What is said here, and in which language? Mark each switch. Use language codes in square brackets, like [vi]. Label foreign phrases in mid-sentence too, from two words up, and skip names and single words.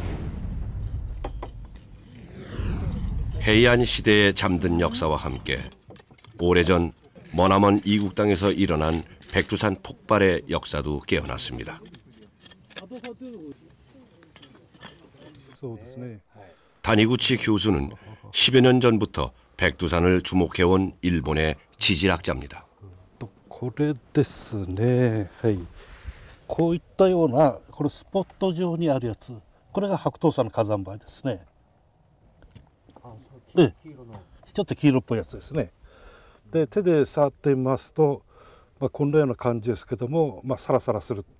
[ko] 헤이안 시대의 잠든 역사와 함께 오래전 머나먼 이국 땅에서 일어난 백두산 폭발의 역사도 깨어났습니다. 다니구치 교수는 10여 년 전부터 백두산을 주목해온 일본의 지질학자입니다. [ja] これですね。はい。こういったようなこれスポット状にあるやつ、これが白頭山の火山灰ですね。ちょっと黄色っぽいやつですね。で手で触ってみますと、こんなような感じですけども、サラサラする。